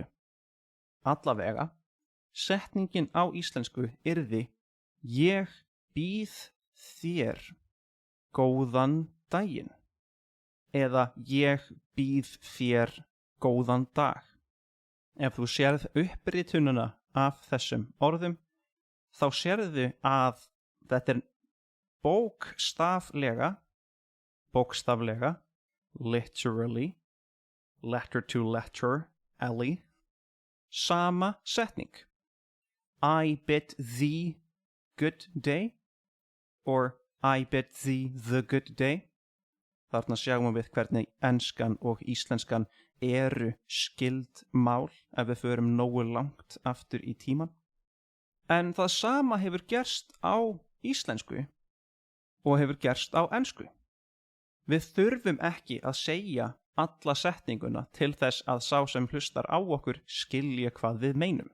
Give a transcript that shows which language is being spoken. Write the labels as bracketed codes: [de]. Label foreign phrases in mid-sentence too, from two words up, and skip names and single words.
[is] Allavega, setningin á íslensku yrði ég býð þér góðan daginn eða ég býð þér góðan dag. Ef þú sérð uppritununa af þessum orðum, þá sérðu að þetta er bókstaflega, [en] literally, letter to letter, Ellie, [is] sama setning. [en] I bid thee good day, or I bid thee the good day. [is] Þarna sjáum við hvernig enskan og íslenskan eru skyld mál ef við förum nógu langt aftur í tíman. En það sama hefur gerst á íslensku og hefur gerst á ensku. Við þurfum ekki að segja alla setninguna til þess að sá sem hlustar á okkur skilja hvað við meinum.